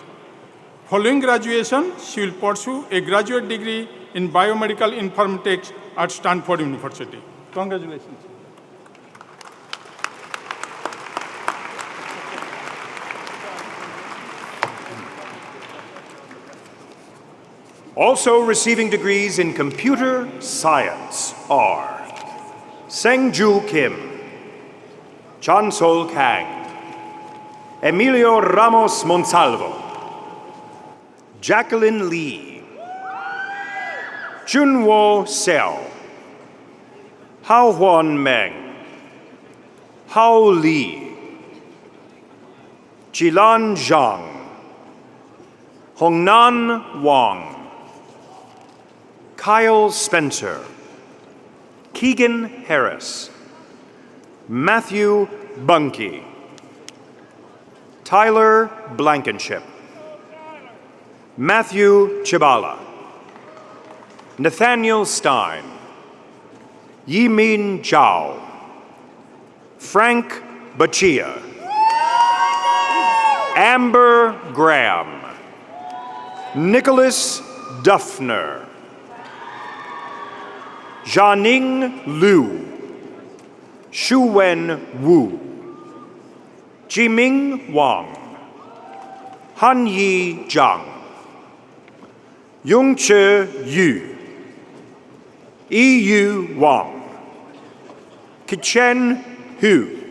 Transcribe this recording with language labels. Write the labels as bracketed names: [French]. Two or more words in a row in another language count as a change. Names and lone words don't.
[English] Following graduation, she will pursue a graduate degree in biomedical informatics at Stanford University. Congratulations. Also receiving degrees in computer science are Seng-Ju Kim, Chan-Sol Kang, Emilio Ramos Monsalvo, Jacqueline Lee, Junwo Seo, Hao Huan Meng, Hao Li, Jilan Zhang, Hongnan Wang, Kyle Spencer, Keegan Harris, Matthew Bunky, Tyler Blankenship, Matthew Chibala, Nathaniel Stein, Yimin Zhao, Frank Bachia, Amber Graham, Nicholas Duffner, Jianing Liu, Shuwen Wu, Jiming Wang, Hanyi Zhang, Yongche Yu, Yu Wang, Kichen Hu,